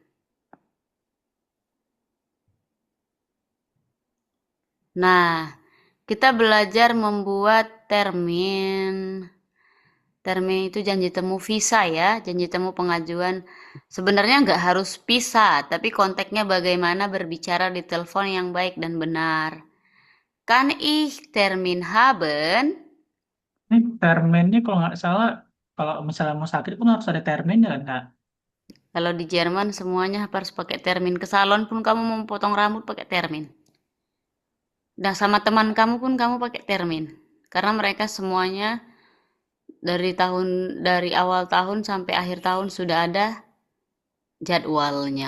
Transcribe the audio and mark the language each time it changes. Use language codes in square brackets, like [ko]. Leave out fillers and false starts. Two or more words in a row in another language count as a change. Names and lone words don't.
[id] Nah, kita belajar membuat termin. Termin itu janji temu visa ya, janji temu pengajuan. Sebenarnya nggak harus visa, tapi konteksnya bagaimana berbicara di telepon yang baik dan benar. [de] Kann ich Termin haben? [id] Terminnya kalau nggak salah, kalau misalnya mau sakit pun harus ada terminnya kan, Kak? Kalau di Jerman semuanya harus pakai termin. Ke salon pun kamu mau potong rambut pakai termin. Dan sama teman kamu pun kamu pakai termin. Karena mereka semuanya dari awal tahun sampai akhir tahun sudah ada jadwalnya.